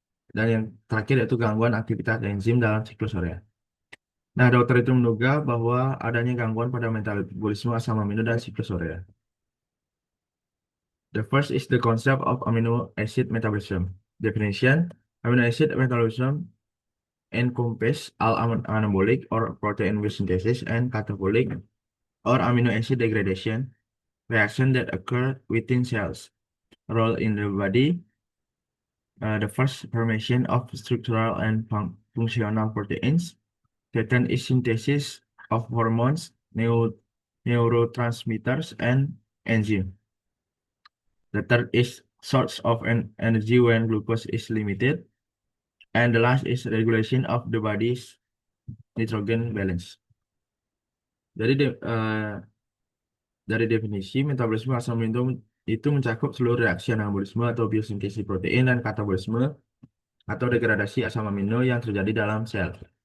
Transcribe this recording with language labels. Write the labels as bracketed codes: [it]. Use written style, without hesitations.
[id] Dan yang terakhir yaitu gangguan aktivitas enzim dalam siklus urea. Nah, dokter itu menduga bahwa adanya gangguan pada metabolisme asam amino dan siklus urea. [en] The first is the concept of amino acid metabolism. Definition: amino acid metabolism encompass all anabolic or protein synthesis and catabolic or amino acid degradation reaction that occur within cells. Role in the body: the first formation of structural and functional proteins. Second is synthesis of hormones, neurotransmitters, and enzymes. The third is source of energy when glucose is limited. And the last is regulation of the body's nitrogen balance. [id] Jadi dari definisi metabolisme asam amino itu mencakup seluruh reaksi anabolisme atau biosintesis protein dan katabolisme atau degradasi asam amino yang terjadi dalam sel.